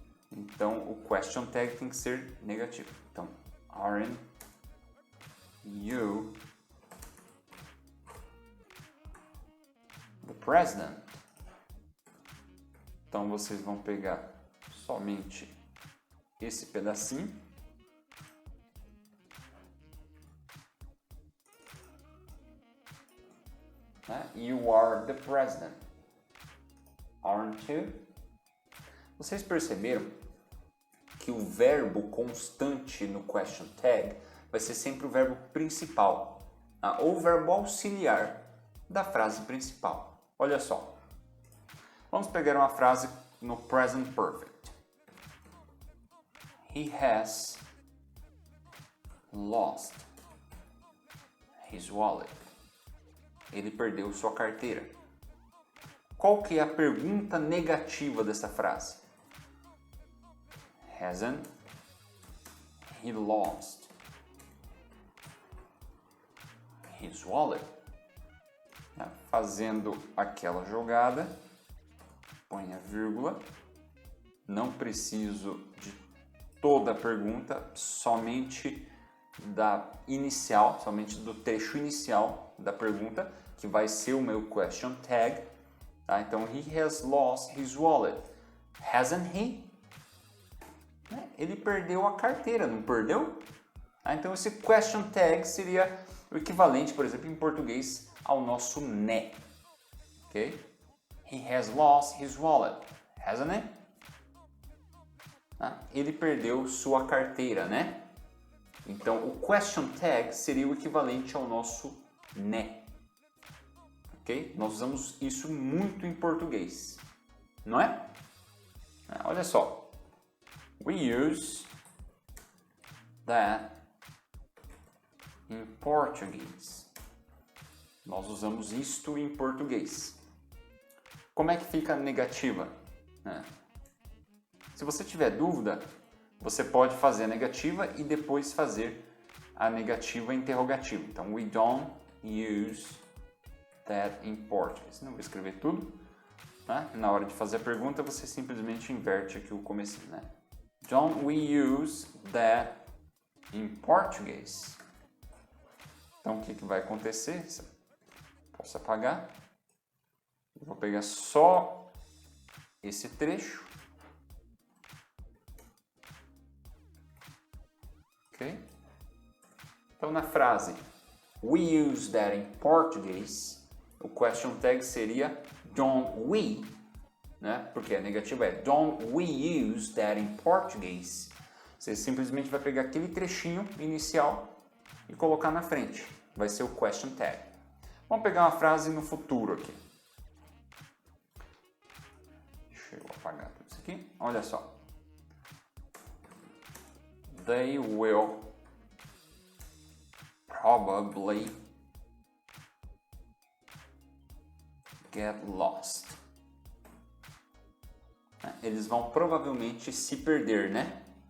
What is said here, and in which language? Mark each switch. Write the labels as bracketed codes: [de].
[pt] Então, o question tag tem que ser negativo. [en] Então, aren't you the president? [pt] Então, vocês vão pegar somente esse pedacinho. [en] Né? You are the president. Aren't you? [pt] Vocês perceberam que o verbo constante no question tag vai ser sempre o verbo principal, tá? Ou o verbo auxiliar da frase principal. Olha só. Vamos pegar uma frase no present perfect. [en] He has lost his wallet. [pt] Ele perdeu sua carteira. Qual que é a pergunta negativa dessa frase? [en] Hasn't he lost his wallet? [pt] Fazendo aquela jogada, põe a vírgula. Não preciso de toda a pergunta, somente da inicial, somente do trecho inicial da pergunta, que vai ser o meu question tag. Tá? [en] Então, he has lost his wallet. Hasn't he? [pt] Ele perdeu a carteira, não perdeu? Então, esse question tag seria o equivalente, por exemplo, em português, ao nosso né. Ok? [en] He has lost his wallet. Hasn't he? [pt] Ele perdeu sua carteira, né? Então, o question tag seria o equivalente ao nosso né. Ok? Nós usamos isso muito em português, não é? Olha só. [en] We use that in Portuguese. [pt] Nós usamos isto em português. Como é que fica a negativa? Se você tiver dúvida, você pode fazer a negativa e depois fazer a negativa interrogativa. [en] Então, we don't use that in Portuguese. [pt] Não vou escrever tudo. Na hora de fazer a pergunta, você simplesmente inverte aqui o comecinho, né? [en] Don't we use that in Portuguese? [pt] Então, o que vai acontecer? Posso apagar. Eu vou pegar só esse trecho. Ok? Então, na frase [en] we use that in Portuguese, [pt] o question tag seria [en] don't we, [pt] né? Porque a negativa é [en] don't we use that in Portuguese. [pt] Você simplesmente vai pegar aquele trechinho inicial e colocar na frente. Vai ser o question tag. Vamos pegar uma frase no futuro aqui. Deixa eu apagar tudo isso aqui. Olha só. [en] They will probably get lost. [pt] Eles vão provavelmente se perder, né?